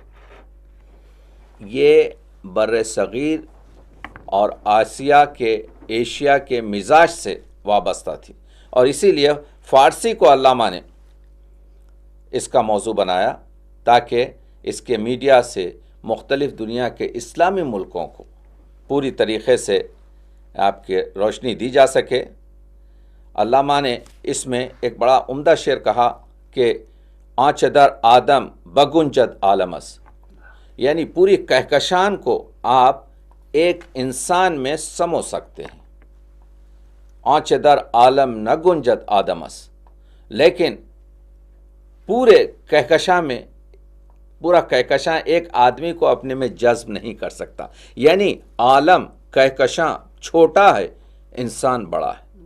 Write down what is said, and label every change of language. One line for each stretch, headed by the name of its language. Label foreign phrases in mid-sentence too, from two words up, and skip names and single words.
Urdu: یہ بر صغیر اور ایشیا کے مزاج سے وابستہ تھی، اور اسی لیے فارسی کو علامہ نے اس کا موضوع بنایا تاکہ اس کے میڈیا سے مختلف دنیا کے اسلامی ملکوں کو پوری طریقے سے آپ کے روشنی دی جا سکے۔ علامہ نے اس میں ایک بڑا عمدہ شعر کہا کہ
Persian: آنچ در آدم بگنجد عالمس،
Urdu: یعنی پوری کہکشان کو آپ ایک انسان میں سمو سکتے ہیں۔
Persian: آنچ در عالم نہ گنجد آدمس،
Urdu: لیکن پورے کہکشاں میں، پورا کہکشاں ایک آدمی کو اپنے میں جذب نہیں کر سکتا، یعنی عالم کہکشاں چھوٹا ہے، انسان بڑا ہے۔